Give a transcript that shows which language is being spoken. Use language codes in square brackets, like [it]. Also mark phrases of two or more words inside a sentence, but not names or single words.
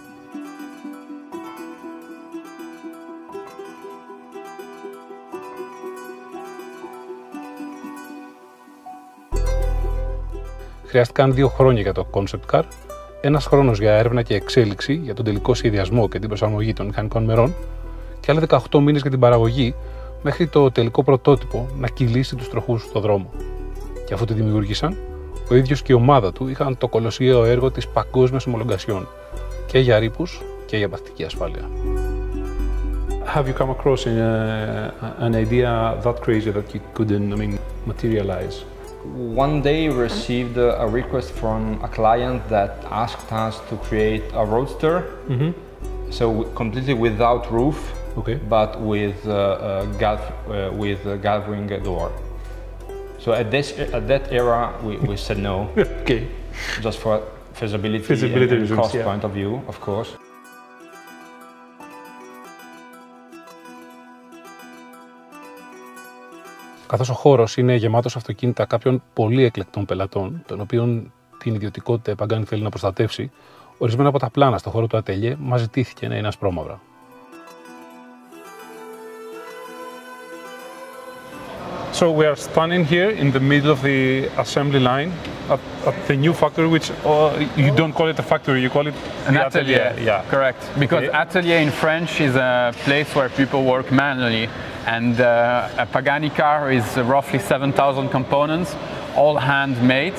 [el] Χρειάστηκαν 2 χρόνια για το [en] concept car, [el] 1 χρόνος για έρευνα και εξέλιξη για τον τελικό σχεδιασμό και την προσαρμογή των μηχανικών μερών και άλλοι 18 μήνες για την παραγωγή μέχρι το τελικό πρωτότυπο να κυλήσει τους τροχούς στο δρόμο. Και αφού τη δημιούργησαν, ο ίδιος και η ομάδα του είχαν το κολοσιαίο έργο της παγκόσμιας ομολογασιών και για ρήπους και για παθητική ασφάλεια. [en] Have you come across an idea that crazy that you couldn't, materialize? One day we received a request from a client that asked us to create a roadster, so completely without roof, but with galving door. So at that era we said no, just for feasibility and cost point of view, of course. [el] Καθώς ο χώρος είναι γεμάτος αυτοκίνητα κάποιων πολύ εκλεκτών πελατών, των οποίων την ιδιωτικότητα η Pagani θέλει να προστατεύσει, ορισμένα από τα πλάνα στο χώρο του Atelier μας ζητήθηκε να είναι ασπρόμαυρα. [en] So we are standing here in the middle of the assembly line at the new factory, which you don't call it a factory, you call it an the atelier. Yeah, correct. Because atelier in French is a place where people work manually, and a Pagani car is roughly 7,000 components, all handmade.